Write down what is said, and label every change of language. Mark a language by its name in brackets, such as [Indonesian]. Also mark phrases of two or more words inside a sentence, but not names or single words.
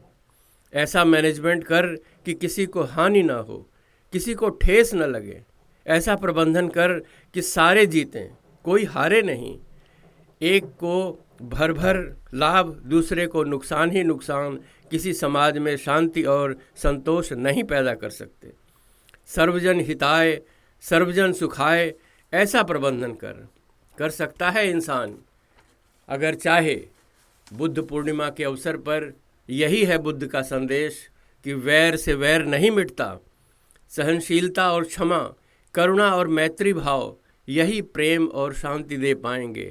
[Hindi] ऐसा मैनेजमेंट कर कि किसी को हानि ना हो, किसी को ठेस न लगे। ऐसा प्रबंधन कर कि सारे जीतें, कोई हारे नहीं। एक को भर भर लाभ, दूसरे को नुकसान ही नुकसान किसी समाज में शांति और संतोष नहीं पैदा कर सकते। [Sanskrit] सर्वजन हिताय सर्वजन सुखाय, [Hindi] ऐसा प्रबंधन कर सकता है इंसान अगर चाहे। बुद्ध पूर्णिमा के अवसर पर यही है बुद्ध का संदेश कि वैर से वैर नहीं मिटता। सहनशीलता और क्षमा, करुणा और मैत्री भाव, यही प्रेम और शांति दे पाएंगे।